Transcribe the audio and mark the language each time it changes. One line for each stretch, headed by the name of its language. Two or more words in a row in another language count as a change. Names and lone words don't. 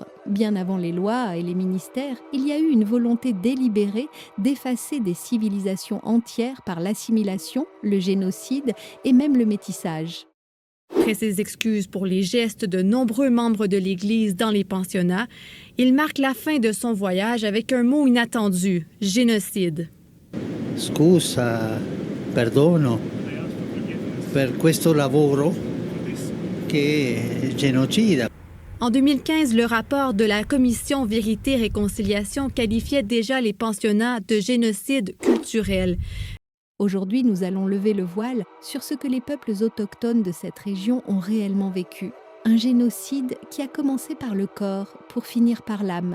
French: Bien avant les lois et les ministères, il y a eu une volonté délibérée d'effacer des civilisations entières par l'assimilation, le génocide et même le métissage. Après ses excuses pour les gestes de nombreux membres de l'Église dans les pensionnats, il marque la fin de son voyage avec un mot inattendu, génocide.
Italian: Scusa, perdono per questo lavoro che è genocida.
French: En 2015, le rapport de la Commission Vérité-Réconciliation qualifiait déjà les pensionnats de génocide culturel. Aujourd'hui, nous allons lever le voile sur ce que les peuples autochtones de cette région ont réellement vécu. Un génocide qui a commencé par le corps pour finir par l'âme.